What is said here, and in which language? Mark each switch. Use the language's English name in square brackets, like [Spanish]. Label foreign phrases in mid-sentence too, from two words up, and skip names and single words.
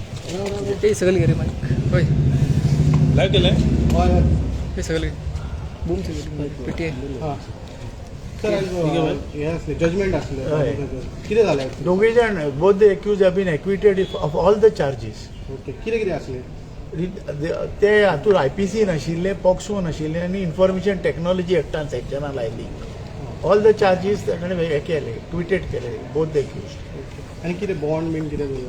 [Marathi] ते सगळं घे रे माईक होय लाईव्ह केलंय हे सगळं बूम सगळं पेटी आहे हां सर हे असले जजमेंट असलं किती झालं [Konkani] दोघे जाण [English] both the accused have been acquitted of all the charges. [Konkani] ओके कितें कितें असले ते हातूंत IPC नाशिल्ले, पॉक्सो नाशिल्ले आनी [English] information technology [Konkani] एक्टान सेक्शनां लायली. [English] all the charges [Konkani] ताणें हे केले, [English] ट्विटेड केले both the accused. [Konkani] आनी कितें [English] bond been [Konkani] कितें दिला